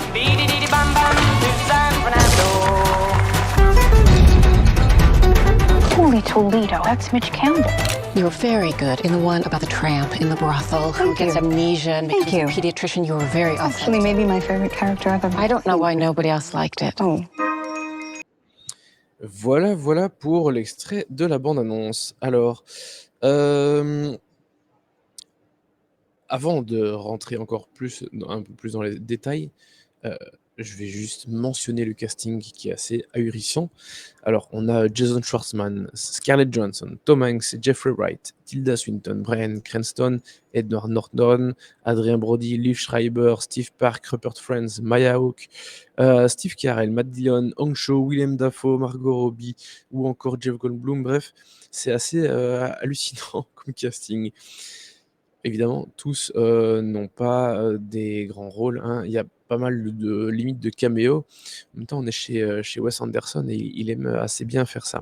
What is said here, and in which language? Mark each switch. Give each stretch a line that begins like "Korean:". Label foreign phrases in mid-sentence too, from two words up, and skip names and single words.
English: Bam bam to San Fernando. Holy Toledo, that's Mitch Campbell. You were very good in the one about the tramp in the brothel who Thank gets you. amnesia and Thank becomes you. a pediatrician. You were very Actually, authentic. maybe my favorite character I've ever I don't know seen. why nobody else liked it. Oh.
French: Voilà pour l'extrait de la bande-annonce. Alors, avant de rentrer encore plus, un peu plus dans les détails, je vais juste mentionner le casting qui est assez ahurissant. Alors, on a Jason Schwartzman, Scarlett Johansson, Tom Hanks, Jeffrey Wright, Tilda Swinton, Bryan Cranston, Edward Norton, Adrien Brody, Liv Schreiber, Steve Park, Rupert Friends, Maya Hawke, Steve Carell, Matt Dillon, Hong Cho, Willem Dafoe, Margot Robbie ou encore Jeff Goldblum. Bref, c'est assez hallucinant comme casting. Évidemment, tous n'ont pas des grands rôles, hein. Il y a pas mal de limites de caméos. En même temps, on est chez Wes Anderson et il aime assez bien faire ça.